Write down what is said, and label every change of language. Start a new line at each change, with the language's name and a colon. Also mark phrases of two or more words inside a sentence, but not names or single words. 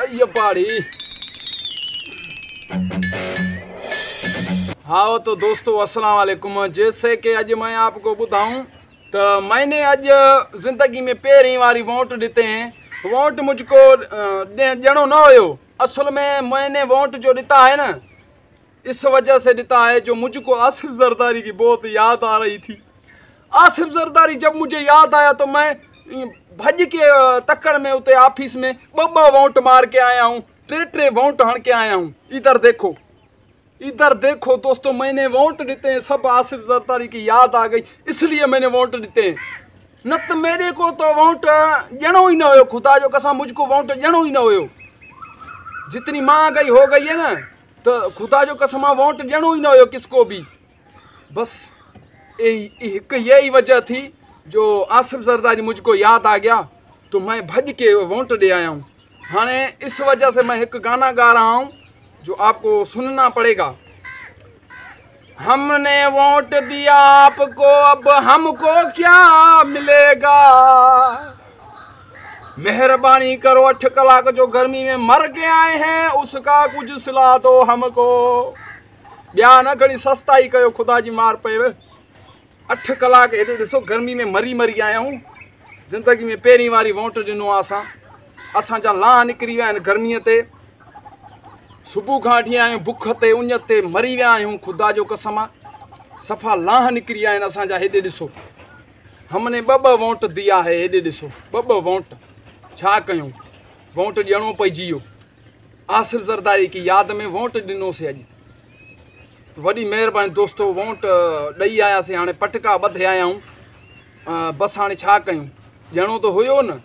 Urdu: पाड़ी। ہاں تو دوستوں السلام علیکم. جیسے کہ اج میں آپ کو بتاؤں تو میں نے آج زندگی میں
Sindhi: पहिरीं वारी
Urdu: ووٹ ڏتے ہیں.
Sindhi: वोट मुझको ॾियणो न हुयो।
Urdu: اصل میں میں نے ووٹ جو ڏتا ہے نا، اس وجہ سے ڏتا ہے جو مجھ کو آصف زرداری کی بہت یاد آ رہی تھی. آصف زرداری جب مجھے یاد آیا تو میں بھج کے تکڑ میں اتے آفس میں ٻ ووٹ مار کے آیا ہوں، ٹے ووٹ ہڻ کے آیا ہوں. ادھر دیکھو دوستوں، میں نے ووٹ ڏتے ہیں، سب آصف زرداری کی یاد آ گئی، اس لیے میں نے ووٹ ڏتے ہیں. نہ تو میرے کو تو ووٹ
Sindhi: ॾियणो ही न हुयो। खुदा जो कसम मुझको वोट ॾियणो ही न हुयो।
Urdu: جتنی مہنگائی ہو گئی ہے نا، تو
Sindhi: खुदा जो कसम
Urdu: वोट
Sindhi: ॾियणो ही न हुयो
Urdu: کس کو بھی. بس یہی وجہ تھی جو آصف زرداری مجھ کو یاد آ گیا تو میں بھج کے ووٹ دے آیا ہوں. ہاں، اس وجہ سے میں ایک گانا گا رہا ہوں جو آپ کو سننا پڑے گا. ہم نے ووٹ دیا آپ کو، اب ہم کو کیا ملے گا. مہربانی کرو 8
Sindhi: कलाक जो
Urdu: گرمی میں مر کے آئے ہیں، اس کا کچھ صلہ دو ہم کو.
Sindhi: ॿिया न घणी सस्ताई कयो, खुदा जी मार पए। 8 कलाक हेॾे ॾिसो
Urdu: گرمی میں
Sindhi: मरी
Urdu: آیا ہوں.
Sindhi: ज़िंदगी में पहिरीं वारी वोट ॾिनो आहे। असांजा लाह निकिरी विया आहिनि गर्मीअ ते। सुबुह खां वठी आया आहियूं बुख ते उञ ते मरी विया आहियूं। खुदा जो कसम सफ़ा लाह निकिरी विया आहिनि असांजा। हेॾे ॾिसो,
Urdu: ہم نے ٻ ووٹ دیا ہے.
Sindhi: हेॾे ॾिसो, ॿ वोट। छा कयूं, वोट ॾियणो पइजी वियो। आसिफ जरदारी की यादि में वोट ॾिनोसीं अॼु। वॾी महिरबानी दोस्तों, वोट ॾेई आयासीं। हाणे पटका ॿधे आया आहियूं। बसि हाणे छा कयूं, ॾियणो त हुयो न।